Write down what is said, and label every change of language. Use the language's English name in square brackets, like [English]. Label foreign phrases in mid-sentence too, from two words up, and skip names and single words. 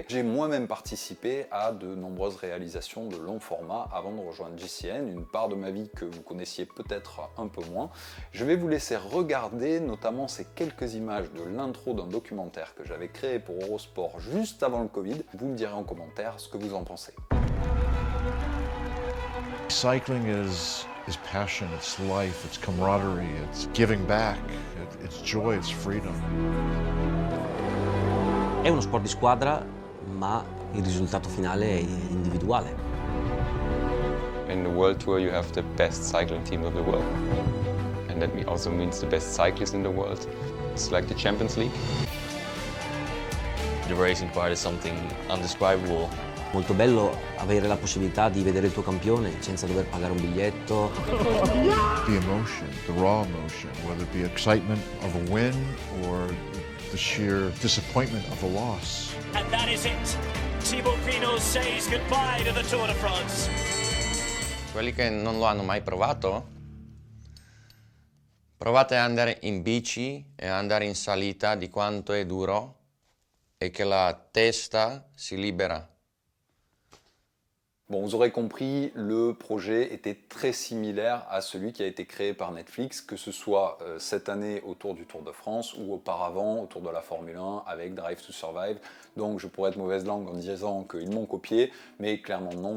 [French] J'ai moi-même participé à de nombreuses réalisations de long format avant de rejoindre JCN, une part de ma vie que vous connaissiez peut-être un peu moins. Je vais vous laisser regarder notamment ces quelques images de l'intro d'un documentaire que j'avais créé pour Eurosport juste avant le Covid. Vous me direz en commentaire ce que vous en pensez. [English] Cycling is passion, it's life, it's camaraderie, it's giving back, it's joy, it's freedom. [Italian] È uno sport di squadra, ma il risultato finale è individuale. [English] In the World Tour you have the best cycling team of the world. And that also means the best cyclists in the world. It's like the Champions League. The racing part is something undescribable. [Italian] Molto bello avere la possibilità di vedere il tuo campione senza dover pagare un biglietto. [English] The emotion, the raw emotion, whether it be excitement of a win or the sheer disappointment of a loss. And that is it. Thibaut Pinot says goodbye to the Tour de France. Quelli che non lo hanno mai provato, provate ad andare in bici e andare in salita di quanto è duro [French] et que [English] la testa si libera. [French] Bon, vous aurez compris, le projet était très similaire à celui qui a été créé par Netflix, que ce soit cette année autour du Tour de France ou auparavant autour de la Formule 1 avec Drive to Survive. Donc je pourrais être mauvaise langue en disant qu'ils m'ont copié, mais clairement non.